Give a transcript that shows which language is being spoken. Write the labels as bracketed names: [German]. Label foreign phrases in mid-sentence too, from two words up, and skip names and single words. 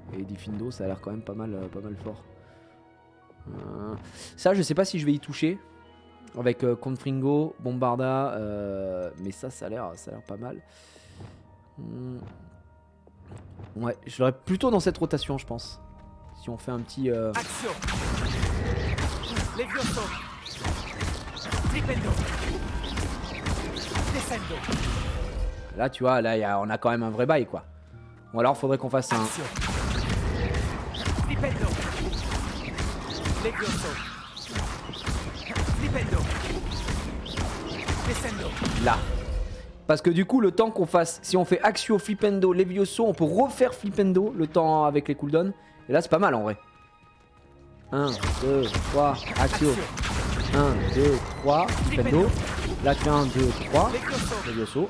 [French] Et Diffindo, ça a l'air quand même pas mal fort. Ça, je sais pas si je vais y toucher. Avec Confringo, Bombarda. Mais ça a l'air pas mal. Ouais, je l'aurais plutôt dans cette rotation, je pense. Si on fait un petit... Action. Levioso. Flipendo. Descendo. Là, tu vois, là, on a quand même un vrai bail, quoi. Ou alors faudrait qu'on fasse un... Action. Flipendo. Levioso. Flipendo. Descendo. Là. Parce que du coup, le temps qu'on fasse, si on fait Axio, Flipendo, Levioso, on peut refaire Flipendo le temps avec les cooldowns. Et là, c'est pas mal en vrai. 1, 2, 3, Axio. 1, 2, 3, Flipendo. Là, tu fais 1, 2, 3, Levioso.